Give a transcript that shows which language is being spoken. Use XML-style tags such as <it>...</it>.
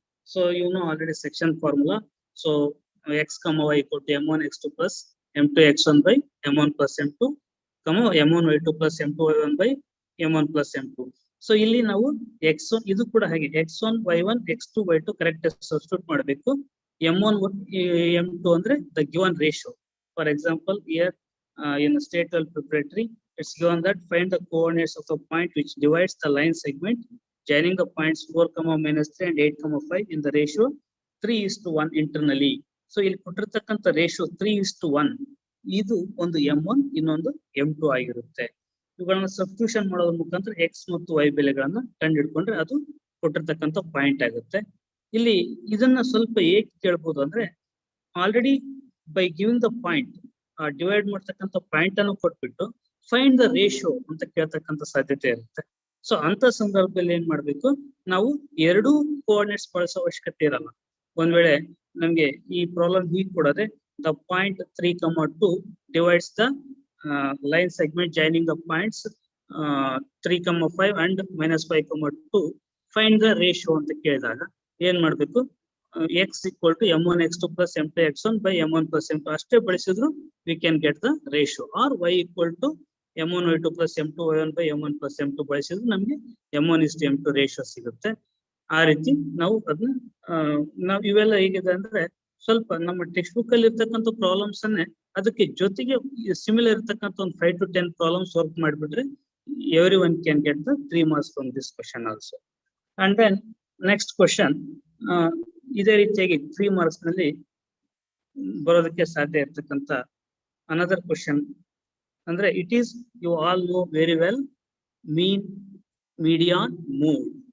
<en>So you know already section formula. So x, y equal to m1 x2 plus m2 x1 by m1 plus m2, m1 y2 plus m2 y1 by m1 plus m2.</en> <kn>So ಇಲ್ಲಿ ನಾವು x1 ಇದು ಕೂಡ ಹಾಗೆ x1 y1 x2 y2 correct substitute ಮಾಡಬೇಕು.</kn> <en>m1 m2</en> <kn>ಅಂದ್ರೆ</kn> <en>The given ratio. For example here in state level preparatory, it's given that find the coordinates of the point which divides the line segment joining the points 4, -3 and 8, 5 in the ratio 3:1 internally.</en> <kn>So ಇಲ್ಲಿ ಕೊಟ್ಟಿರ್ತಕ್ಕಂಥ ratio 3:1 ಇದು ಒಂದು m1 ಇನ್ನೊಂದು m2 ಆಗಿರುತ್ತೆ. ಇವುಗಳನ್ನ substitution ಮಾಡೋದ್ರ ಮುಖಾಂತರ x ಮತ್ತು y ಬೆಲೆಗಳನ್ನ ಕಂಡು ಹಿಡ್ಕೊಂಡ್ರೆ ಅದು ಕೊಟ್ಟಿರ್ತಕ್ಕಂಥ ಪಾಯಿಂಟ್ ಆಗುತ್ತೆ. ಇಲ್ಲಿ ಇದನ್ನ ಸ್ವಲ್ಪ ಹೇಗೆ ಕೇಳ್ಬೋದು ಅಂದ್ರೆ, already</kn> <en>by giving the point</en> <kn>divide ಮಾಡ್ತಕ್ಕಂಥ ಪಾಯಿಂಟ್ ಅನ್ನು ಕೊಟ್ಬಿಟ್ಟು ಫೈಂಡ್ ದ ರೇಷಿಯೋ ಅಂತ ಕೇಳ್ತಕ್ಕಂಥ ಸಾಧ್ಯತೆ ಇರುತ್ತೆ. ಸೊ ಅಂತ ಸಂದರ್ಭದಲ್ಲಿ ಏನ್ ಮಾಡ್ಬೇಕು, ನಾವು ಎರಡೂ ಕೋಆರ್ಡಿನೇಟ್ಸ್ ಬಳಸೋ ಅವಶ್ಯಕತೆ ಇರಲ್ಲ. ಒಂದ್ ವೇಳೆ ನಮ್ಗೆ ಈ ಪ್ರಾಬ್ಲಮ್ ಹೀಗೆ ಕೊಡೋದೆ, the point 3, 2 divides the line segment joining the points 3, 5 and -5, 2 find the ratio ಅಂತ ಕೇಳಿದಾಗ ಏನ್ ಮಾಡ್ಬೇಕು,</kn> <en>x equal to m1 x2 plus m2 x1 by m1 plus m2</en> <kn>ಅಷ್ಟೇ ಬಳಸಿದ್ರು</kn> <en>we can get the ratio, or y equal to m1 y2 plus m2 y1 by m1 plus m2</en> <kn>ಬಳಸಿದ್ರು ನಮ್ಗೆ m1:m2 ratio ಸಿಗುತ್ತೆ. ಆ ರೀತಿ ನಾವು ಅದನ್ನ ನಾವು ಇವೆಲ್ಲ ಹೇಗಿದೆ ಅಂದ್ರೆ ಸ್ವಲ್ಪ ನಮ್ಮ ಟೆಕ್ಸ್ಟ್ ಬುಕ್ ಅಲ್ಲಿ ಇರ್ತಕ್ಕಂಥ ಪ್ರಾಬ್ಲಮ್ಸ್ ಅನ್ನೇ ಅದಕ್ಕೆ ಜೊತೆಗೆ ಸಿಮಿಲರ್ ಇರ್ತಕ್ಕಂಥ ಒಂದು 5 to 10 ಪ್ರಾಬ್ಲಮ್ಸ್ ವರ್ಕ್ ಮಾಡಿಬಿಟ್ರೆ</kn> <en>everyone can get the 3 marks from this question also. And then next question,</en> <kn>ಇದೇ ರೀತಿಯಾಗಿ 3 ಮಾರ್ಕ್ಸ್ ನಲ್ಲಿ ಬರೋದಕ್ಕೆ ಸಾಧ್ಯ ಇರ್ತಕ್ಕಂಥ ಅನದರ್ ಕ್ವಶನ್ ಅಂದ್ರೆ,</kn> <en>It is you all know very well mean, median, mode.</en>